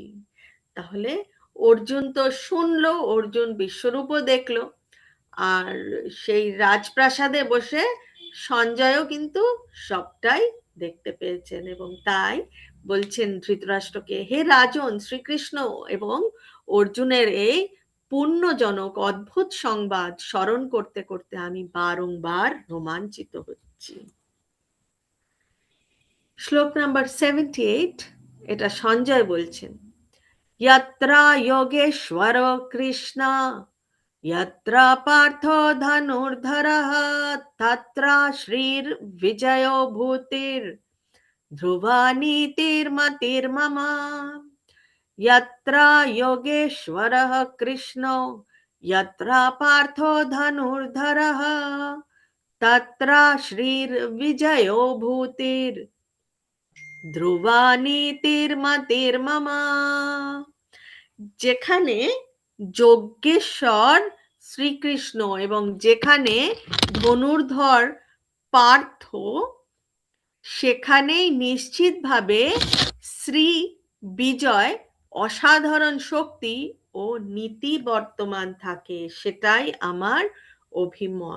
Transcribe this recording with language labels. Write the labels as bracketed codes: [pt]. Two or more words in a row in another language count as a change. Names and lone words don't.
[bn] তাহলে অর্জুন তো শুনলো, অর্জুন বিশ্বরূপও দেখলো, আর সেই রাজপ্রাসাদে বসে সঞ্জয়ও কিন্তু সবটাই দেখতে পেয়েছেন, এবং তাই বলছেন ধৃতরাষ্ট্রকে, হে রাজন, শ্রীকৃষ্ণ এবং অর্জুনের এই পুণ্যজনক অদ্ভুত সংবাদ স্মরণ করতে করতে আমি বারংবার রোমাঞ্চিত হচ্ছি। শ্লোক নাম্বার 78, এটা সঞ্জয় বলছেন, [sa] यत्रा योगेश्वर कृष्ण यत्र पार्थो धनुर्धरः तत्र श्रीर्विजयो भूतिर्ध्रुवा नीतिर्मतिर्मम। यत्र योगेश्वरः कृष्णो यत्र पार्थो धनुर्धरः तत्र श्रीर्विजयो भूतिर्ध्रुवा नीतिर्मतिर्मम। [bn] যেখানে যজ্ঞেশ্বর শ্রীকৃষ্ণ এবং যেখানে ধনুর্ধর পার্থ, সেখানেই নিশ্চিতভাবে শ্রী বিজয়, অসাধারণ শক্তি ও নীতি বর্তমান থাকে, সেটাই আমার অভিমত।